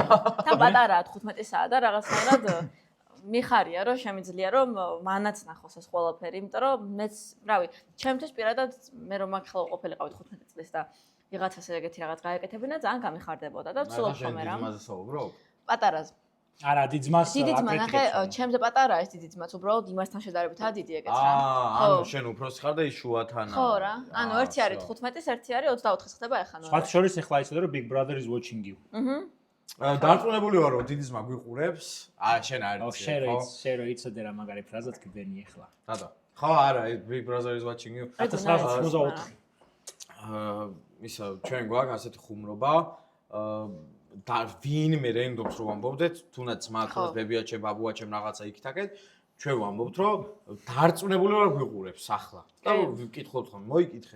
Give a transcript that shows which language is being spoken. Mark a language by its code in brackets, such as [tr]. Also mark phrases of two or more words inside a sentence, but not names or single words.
[ka] თან პატარაა 15-საა და რაღაცნაირად მიხარია რომ შემიძლია რომ მანაც ნახოს ეს ყველაფერი, იმიტომ რომ მეც, რავი, ჩემთვის პირადად მე რომ მაგ ხელო ყოფილიყავით 15 წლის და ვიღაცას ეგეთი რაღაც გაეკეთებინა, ძალიან გამიხარდებოდა და ვცდილობ ხოლმე რა. იმაზე საუბრობ? პატარაზე. არა, დიდი ძმას დიდი ძმა ნახე, ჩემზე პატარაა ეს დიდი ძმაც, უბრალოდ იმასთან შედარებითაა დიდი ეგეც რა. ანუ შენ უფროსი ხარ და ის შუათანა. ხო რა. ანუ ერთი არის 15-ის, ერთი არის 24-ის ხდება ახლა ნუ. სხვა შორის ახლა იცოდა რომ [en] Big Brother is watching you. [ka] დარწმუნებული ვარ რომ დიდი ძმა გვიყურებს. შენ არ იცი. შენ რო იცოდე რა მაგარი ფრაზაც გბენი ახლა. დადა. ხო არა, [en] Big Brother is watching you. 1984. [ka] ისა ჩვენ გვაქვს ასეთი ხუმრობა. და ვინმე რენდომს რო ვამბობდეთ, თუნდაც მაგას ბებიაჩე, ბაბუაჩემ რაღაცა იქითაკეთ, ჩვენ ვამბობთ, რომ დარწმუნებული ვარ გვიყურებს ახლა. და ვკითხოთ ხომ, მოიკითხე.